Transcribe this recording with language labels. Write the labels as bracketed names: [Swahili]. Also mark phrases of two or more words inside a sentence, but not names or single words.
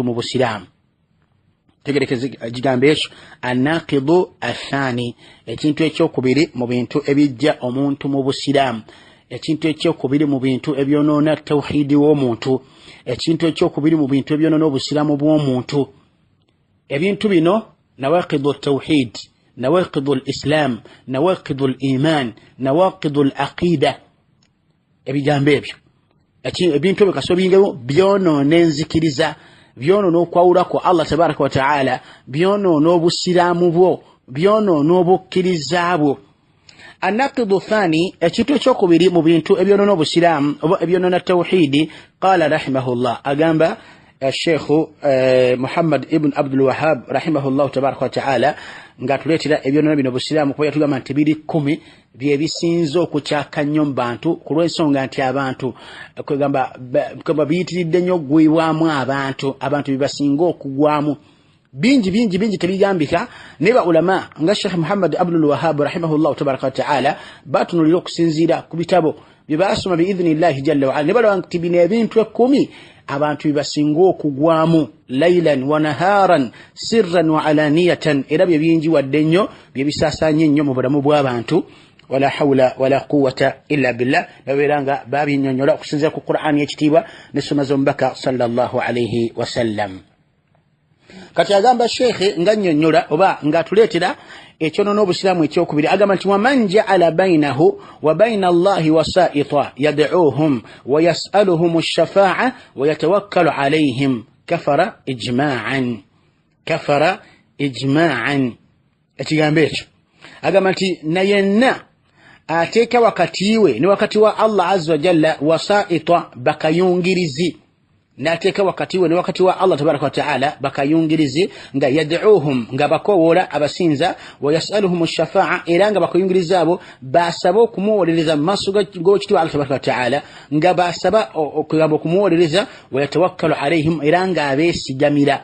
[Ganda] mu busiraamu tegerekeza ekigambo ekyo [Arabic] الناقض الثاني [Ganda] ekintu ekyokubiri mu bintu ebijja omuntu mu busiraamu ekintu ekyokubiri mu bintu ebyonoona tawhidi w'omuntu ekintu ekyokubiri mu bintu ebyonoona obusiraamu bw'omuntu ebintu bino [Arabic] نواقض التوحيد نواقض الإسلام نواقض الإيمان نواقض العقيدة [Ganda] ebigambo ebyo ebintu bikasobingewo byonoona enzikiriza byonoona okwawula kwa Allah [Arabic] تبارك وتعالى [Ganda] byonoona obusiraamu bwo byonoona obukkiriza bwo [Arabic] الناقض الثاني [Ganda] ekintu ekyokubiri mu bintu ebyonoona obusiraamu oba ebyonoona tawhidi [Arabic] قال رحمه الله [Ganda] agamba الشيخ [Arabic] محمد ابن عبد الوهاب رحمه الله تبارك وتعالى [Ganda] ngatuletera ebyonoona bino busiraamu kuba yatugamba nti biri 10 bye bisinzo okukyaka nnyo mu bantu ku lw'ensonga nti abantu kwegamba biyitiridde nnyo oggwibwamu abantu bibasinga okugwamu bingi tebigambika ne ba ulama nga Sheikh Muhammad Abdul Wahhab [Arabic] رحمه الله تبارك وتعالى [Ganda] batunulira okusinziira ku bitabo bye basoma [Arabic] بإذن الله جل وعلا [Ganda] ne balaba nti bino ebintu 10 abantu bibasinga okugwamu [Arabic] ليلا ونهارا سرا وعلانية [Ganda] era bye bingi wadde nnyo bye bisaasanye nnyo mu bulamu bw'abantu [Arabic] ولا حول ولا قوة إلا بالله [Ganda] babeeranga babinnyonnyola okusinziira ku Qur'ani ekitiibwa ne sunna z'omubaka [Arabic] صلى الله عليه وسلم [Ganda] kati agamba shekhe nga nnyonnyola oba ng'atuleetera ekyonoona obusiraamu ekyokubiri agamba nti [Arabic] ومن جعل بينه وبين الله وسائط يدعوهم ويسألهم الشفاعة ويتوكل عليهم كفر [Ganda] ijma'an ekigambo ekyo agamba nti nayenna ateeka wakati we ne wakati wa Allah azza [Arabic] وجل وسائط [Ganda] bakayungirizi nateeka wakati we ne wakati wa Allah [Arabic] تبارك وتعالى [Ganda] bakayungirizi nga yad'uuhum nga bakowoola abasinza [Arabic] ويسألهم الشفاعة [Ganda] era nga bakuyungiriza abo basaba okumuwolereza mu maaso g'ekitiibwa Allah [Arabic] تبارك وتعالى [Ganda] nga basaba okumuwolereza [Arabic] ويتوكل عليهم [Ganda] era nga abeesigamira